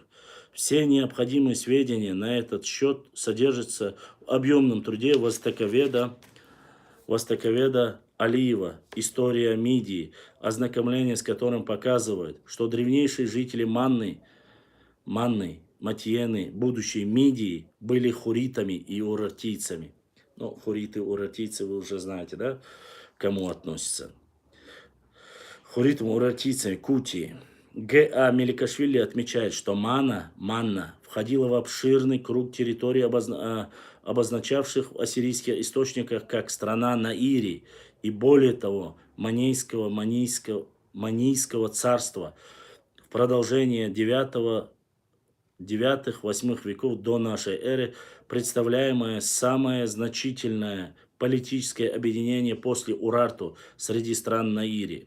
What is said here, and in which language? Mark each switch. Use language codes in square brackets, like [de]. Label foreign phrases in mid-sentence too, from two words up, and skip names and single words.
[ru] Все необходимые сведения на этот счет содержатся в объемном труде Востоковеда Алиева «История Мидии», ознакомление с которым показывает, что древнейшие жители Манны, Матиены, будущей Мидии, были хуритами и урартийцами. Ну, хуриты, урартийцы вы уже знаете, да, к кому относятся. Хуритам, урартийцами, Кутии. Г.А. Меликашвили отмечает, что Манна входила в обширный круг территорий, обозначавших в ассирийских источниках как страна Наири, и более того, Манийского царства в продолжение 9-8 веков до нашей эры, представляемое самое значительное политическое объединение после Урарту среди стран Наири.